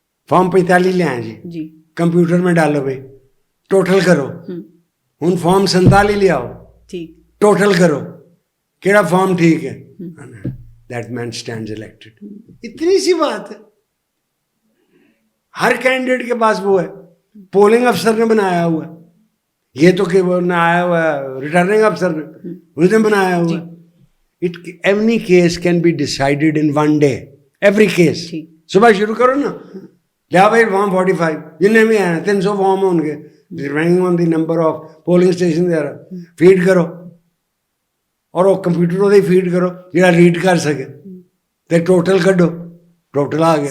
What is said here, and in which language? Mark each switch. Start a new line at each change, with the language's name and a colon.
Urdu: Form 45 لے آئیں جی, computer میں ڈالو بھائی, ٹوٹل کرو, ہن فارم 47 لے آؤ, ٹوٹل کرو, کیڑا فارم ٹھیک ہے,
English: That man stands elected.
Urdu: اتنی سی بات ہے. ہر کینڈیڈیٹ کے پاس وہ ہے, پولنگ افسر نے بنایا ہوا ہے, یہ تو کہ وہ نہ آیا ہوا ہے ریٹرننگ افسر نے, اس نے بنایا ہوا ہے.
English: Every case can be decided in one day. Every case.
Urdu: صبح شروع کرو نا, لیا بھائی فارم 45 جنہیں بھی آئے 300 فارم ہوں گے,
English: depending on the number of polling station
Urdu: دے رہا, فیڈ کرو, اور وہ کمپیوٹر وہ فیڈ کرو جہاں ریڈ کر سکے, تو ٹوٹل کڈو, ٹوٹل آ گیا.